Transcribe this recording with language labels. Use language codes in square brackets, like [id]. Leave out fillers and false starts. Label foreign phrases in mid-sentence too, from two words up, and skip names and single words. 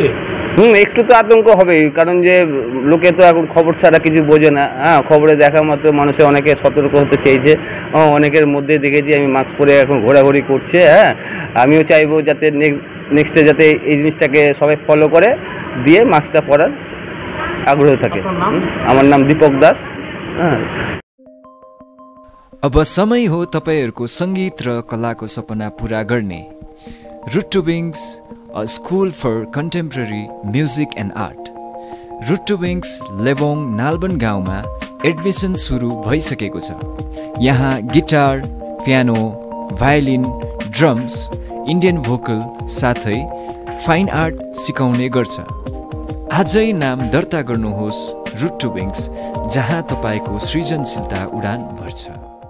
[bn] একটু তো আতঙ্ক হবেই, কারণ যে লোকে তো এখন খবর ছাড়া কিছু বোঝে না, হ্যাঁ। খবরে দেখা মাত্র মানুষের অনেকে সতর্ক হতে চেয়েছে, অনেকের মধ্যে দেখেছি আমি মাস্ক পরে এখন ঘোরাঘুরি করছে, হ্যাঁ। আমিও চাইবো যাতে নেক্সটে যাতে এই জিনিসটাকে সবাই ফলো করে দিয়ে মাস্কটা পরার आग्रह থাকে। আমার नाम दीपक दास। [ne] अब समय हो तपाईहरुको संगीत र कलाको सपना पूरा गर्ने। [en] रुट टु विंग्स, a school for contemporary music and art. [ne] रुट टु विंग्स लेबोङ नालबन गाउँमा एडमिसन सुरु भइसकेको छ। यहाँ गिटार, पियानो, भायोलिन, ड्रम्स, इन्डियन भोकल साथै फाइन आर्ट सिकाउने गर्छ। आजै नाम दर्ता गर्नुहोस् रुट टु विंग्स, जहाँ तपाईको सृजनशीलता उडान भर्छ।